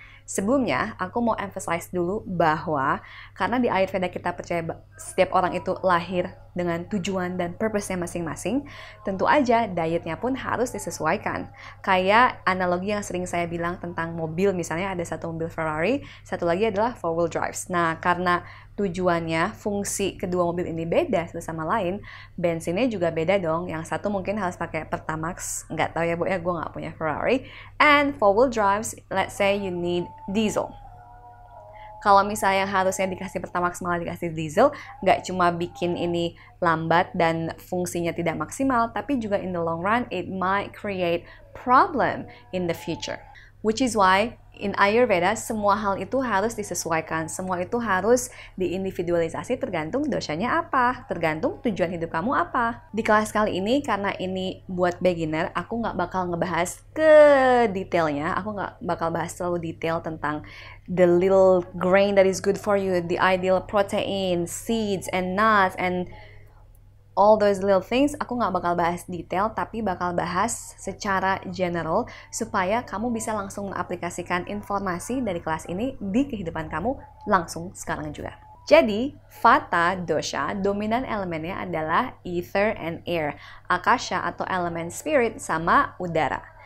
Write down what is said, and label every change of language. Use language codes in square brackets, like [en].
[id] Sebelumnya, aku mau emphasize dulu bahwa karena di Ayurveda kita percaya setiap orang itu lahir dengan tujuan dan purpose-nya masing-masing, tentu aja dietnya pun harus disesuaikan. Kayak analogi yang sering saya bilang tentang mobil, misalnya ada satu mobil Ferrari, satu lagi adalah four-wheel drives. Nah, karena tujuannya, fungsi kedua mobil ini beda satu sama lain, bensinnya juga beda dong. Yang satu mungkin harus pakai Pertamax, nggak tahu ya Bu ya, gue nggak punya Ferrari. [en] And four-wheel drives, let's say you need diesel. [id] Kalau misalnya harusnya dikasih Pertamax malah dikasih diesel, nggak cuma bikin ini lambat dan fungsinya tidak maksimal, tapi juga [en] in the long run, it might create problem in the future. Which is why in [id] Ayurveda, semua hal itu harus disesuaikan. Semua itu harus diindividualisasi tergantung doshanya apa, tergantung tujuan hidup kamu apa. Di kelas kali ini, karena ini buat beginner, aku nggak bakal ngebahas ke detailnya. Aku nggak bakal bahas terlalu detail tentang [en] the little grain that is good for you, the ideal protein, seeds, and nuts, and all those little things. [id] Aku nggak bakal bahas detail, tapi bakal bahas secara general supaya kamu bisa langsung mengaplikasikan informasi dari kelas ini di kehidupan kamu langsung sekarang juga. Jadi, Vata dosha, dominan elemennya adalah [en] ether and air, [id] akasha atau elemen spirit sama udara.